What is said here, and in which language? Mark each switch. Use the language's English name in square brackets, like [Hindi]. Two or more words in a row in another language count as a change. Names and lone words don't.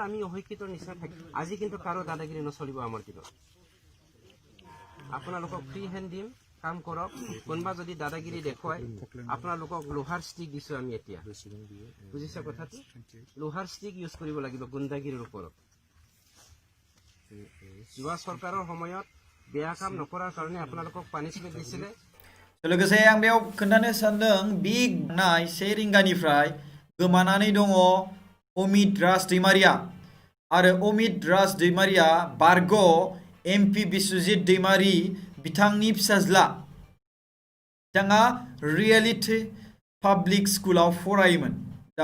[Assamese] আমি অশিক্ষিতৰ নিচিনা থাকি আজি কিন্তু কাৰো দাদাগিৰি নচলিব আমাৰ দিনত আপোনালোকক [English] free hand [Assamese] দিম কাম কৰক কোনোবা যদি দাদাগিৰি দেখুৱাই আপোনালোকক লোহাৰ ষ্টিক দিছো আমি এতিয়া বুজিছে কথাটো লোহাৰ ষ্টিক ইউজ কৰিব লাগিব গুণ্ডাগিৰিৰ ওপৰত যোৱা চৰকাৰৰ সময়ত বেয়া কাম নকৰাৰ কাৰণে আপোনালোকক পানিছমেণ্ট দিছিলে [Bodo] लोगोसे आं बेयाव खोन्थानो सानदों बिग नाय 1 रिंगानिफ्राय गोमानानै दङ अमित राज दैमारिया आरो अमित राज दैमारिया बारग MP बिस्वजित दैमारि बिथांनि फिसाज्ला बिथाङा रियेलिटी पाब्लिक स्कुलाव फरायोमोन दा